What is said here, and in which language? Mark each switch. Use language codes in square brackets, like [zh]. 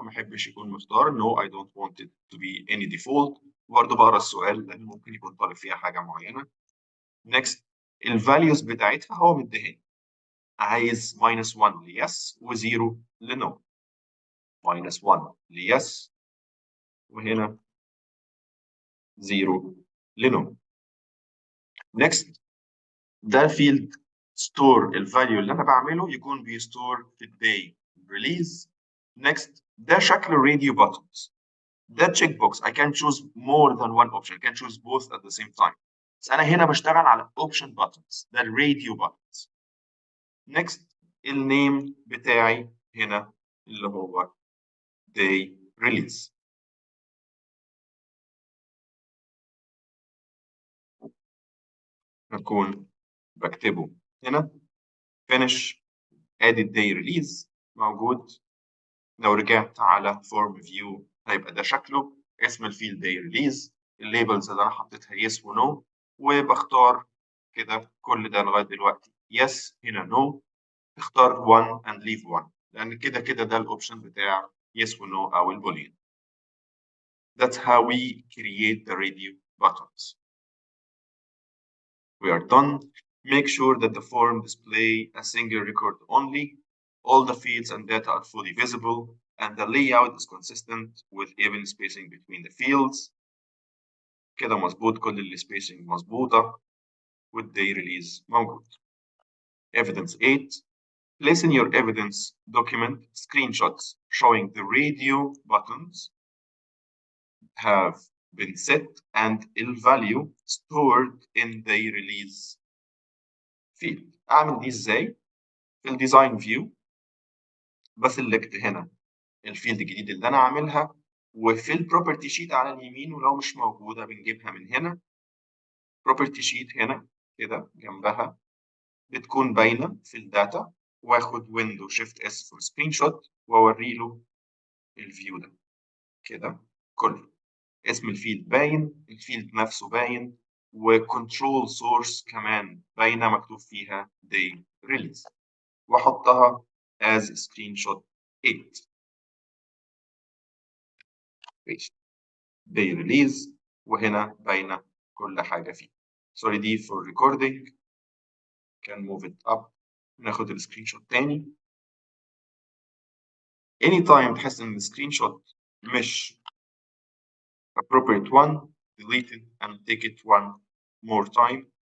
[ar] ما احبش يكون مختار [en] no I don't want it to be any default. [ar] برضه بقرا السؤال لان ممكن يكون طالب فيها حاجه معينه. next الفاليوز بتاعتها هو مديهاني، عايز -1 ليس و0 لنو. -1 ليس وهنا 0 لنو. next ده فيلد ستور الفاليو اللي انا بعمله يكون بيستور في الداي ريليز. next ده شكل الراديو buttons. ده تشيك بوكس [en] I can choose more than one option. I can choose both at the same time. [ar] بس انا هنا بشتغل على option buttons، ده الراديو buttons. next النيم بتاعي هنا اللي هو day release. هكون بكتبه هنا finish. ادي الداي ريليز موجود. لو رجعت على فورم فيو هيبقى ده شكله. اسم الفيلد داي ريليز، الليبلز اللي انا حطيتها يس ونو، وبختار كده كل ده لغايه دلوقتي يس هنا نو. اختار 1 [en] and leave 1 [ar] لان كده كده ده الاوبشن بتاع يس ونو او البولين. [en] That's how we create the radio buttons. We are done. Make sure that the form display a single record only. All the fields and data are fully visible, and the layout is consistent with even spacing between the fields. [ar] كده مظبوط، كل السبيسنج مظبوطة والday release موجود. [en] Evidence 8. Place in your evidence document screenshots showing the radio buttons have been set and the value stored in the release field. [ar] أعمل دي إزاي؟ في الديزاين فيو بسلكت هنا الفيلد الجديد اللي انا عاملها، وفي البروبرتي شيت على اليمين ولو مش موجوده بنجيبها من هنا. بروبرتي شيت هنا كده جنبها بتكون باينه في الداتا، واخد ويندو شيفت اس فور سكرين شوت واوري له الفيو ده كده كله. اسم الفيلد باين، الفيلد نفسه باين، وكنترول سورس كمان باينه مكتوب فيها داي ريليز، واحطها as screenshot 8. ماشي. day release وهنا باينه كل حاجه فيه. سوري دي [en] for recording. can move it up. [ar] ناخد السكرين شوت تاني. [en] anytime [ar] تحس ان السكرين شوت مش [en] appropriate one delete it and take it one more time.